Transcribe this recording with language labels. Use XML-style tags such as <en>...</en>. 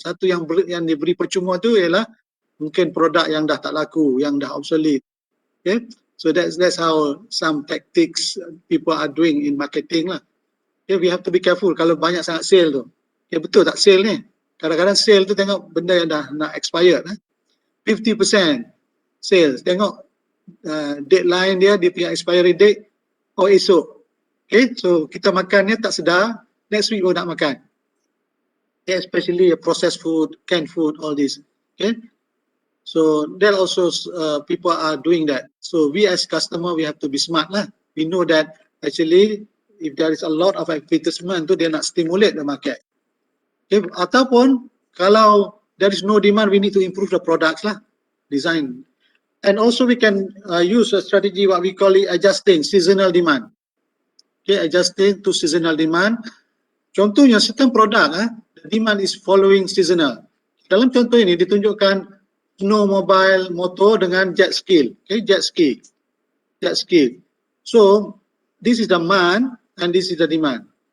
<ms>Satu yang diberi percuma tu ialah mungkin produk yang dah tak laku, yang dah obsolete.</ms> <en>Okay, so that's how some tactics people are doing in marketing lah.</en> <ms>Okay,</ms> <en>we have to be careful</en> <ms>kalau banyak sangat sale tu. Okay, betul tak sale ni? Kadang-kadang sale tu tengok benda yang dah nak expired. 50% sales, tengok deadline dia punya expiry date, esok. Okay, so kita makannya tak sedar,</ms> <en>next week</en> <ms>baru nak makan.</ms> <en>Okay, especially processed food, canned food, all this. Okay, so that also people are doing that. So we as customer, we have to be smart lah. We know that actually if there is a lot of advertisement tu,</en> <ms>dia nak</ms> <en>stimulate the market. Okay,</en> <ms>ataupun kalau</ms> <en>there is no demand, we need to improve the products lah, design. And also we can use a strategy what we call it adjusting seasonal demand. Okay, adjusting to seasonal demand. Contohnya certain product, the demand is following seasonal.</en> <ms>Dalam contoh ini ditunjukkan snowmobile motor dengan jet ski.</ms> <en>Okay, jet ski. So this is the demand and this is the demand.</en>